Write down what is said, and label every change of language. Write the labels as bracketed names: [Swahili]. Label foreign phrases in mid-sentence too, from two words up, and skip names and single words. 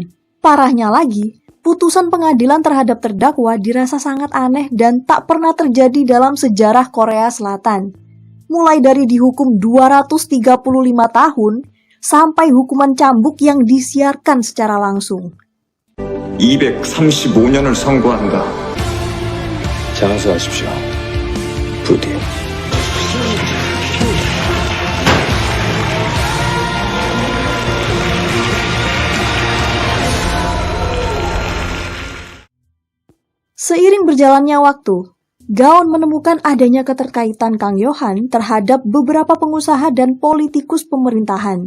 [Indonesian] Parahnya lagi, putusan pengadilan terhadap terdakwa dirasa sangat aneh dan tak pernah terjadi dalam sejarah Korea Selatan. Mulai dari dihukum 235 tahun, sampai hukuman cambuk yang disiarkan secara langsung. [Korean] 235년을 선고한다. 장수하십시오. 부디. [Indonesian] Seiring berjalannya waktu, Gaon menemukan adanya keterkaitan Kang Yo-han terhadap beberapa pengusaha dan politikus pemerintahan.